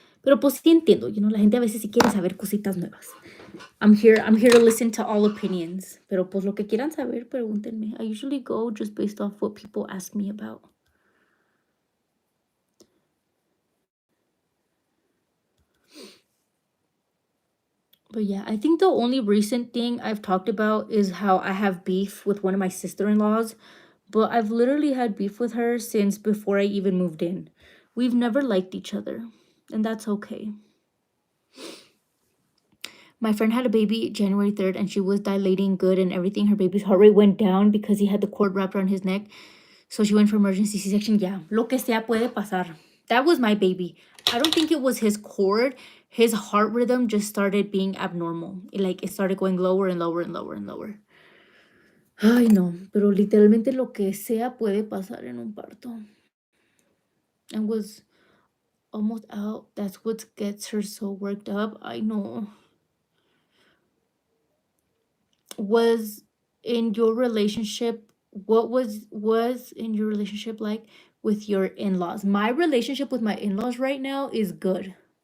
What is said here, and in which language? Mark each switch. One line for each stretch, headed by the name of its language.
Spanish: Pero pues sí entiendo,
English: you know,
Spanish: la gente a veces sí quiere saber cositas nuevas.
English: I'm here to listen to all opinions.
Spanish: Pero pues lo que quieran saber, pregúntenme.
English: I usually go just based off what people ask me about. But yeah, I think the only recent thing I've talked about is how I have beef with one of my sister-in-laws. But I've literally had beef with her since before I even moved in. We've never liked each other. And that's okay. My friend had a baby January 3rd and she was dilating good and everything. Her baby's heart rate went down because he had the cord wrapped around his neck. So she went for emergency C-section.
Spanish: Yeah, lo que sea puede pasar.
English: That was my baby. I don't think it was his cord. His heart rhythm just started being abnormal. It started going lower and lower and lower and lower.
Spanish: Ay, no. Pero literalmente lo que sea puede pasar en un parto.
English: And was almost out. That's what gets her so worked up. I know. Was in your relationship, what was in your relationship like with your in-laws? My relationship with my in-laws right now is good.